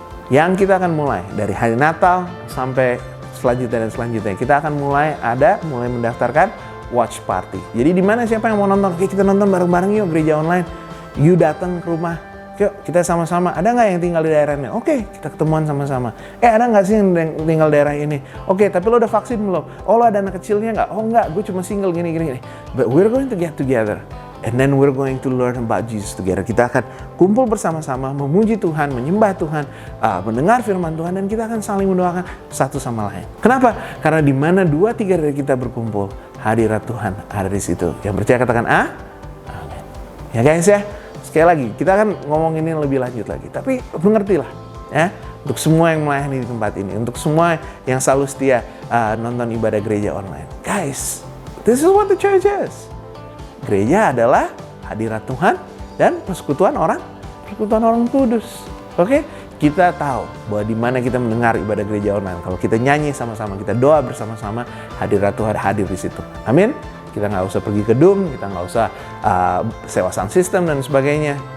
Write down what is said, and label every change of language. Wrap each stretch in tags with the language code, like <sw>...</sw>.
<id>Yang kita akan mulai dari hari Natal sampai selanjutnya dan selanjutnya, kita akan mulai mendaftarkan watch party. Jadi di mana siapa yang mau nonton? Oke, kita nonton bareng-bareng yuk gereja online. You datang ke rumah. Yuk kita sama-sama, ada nggak yang tinggal di daerah ini? Oke, kita ketemuan sama-sama. Ada nggak sih yang tinggal daerah ini? Oke, tapi lo udah vaksin belum? Oh, lo ada anak kecilnya nggak? Oh nggak, gue cuma single gini.</id> <en>But we're going to get together. And then we're going to learn about Jesus together.</en> <id>Kita akan kumpul bersama-sama, memuji Tuhan, menyembah Tuhan, mendengar firman Tuhan, dan kita akan saling mendoakan satu sama lain. Kenapa? Karena di mana 2-3 dari kita berkumpul, hadirat Tuhan ada di situ. Yang percaya katakan amin. Ya guys ya. Sekali lagi, kita akan ngomong ini lebih lanjut lagi. Tapi mengertilah, ya, untuk semua yang melayani di tempat ini, untuk semua yang selalu setia nonton ibadah gereja online.</id> <en>Guys, this is what the church is.</en> <id>Gereja adalah hadirat Tuhan dan persekutuan orang kudus. Oke? Kita tahu bahwa di mana kita mendengar ibadah gereja online, kalau kita nyanyi sama-sama, kita doa bersama-sama, hadirat Tuhan hadir di situ. Amin. Kita nggak usah pergi ke Zoom, kita nggak usah sewa sound system dan sebagainya.</id>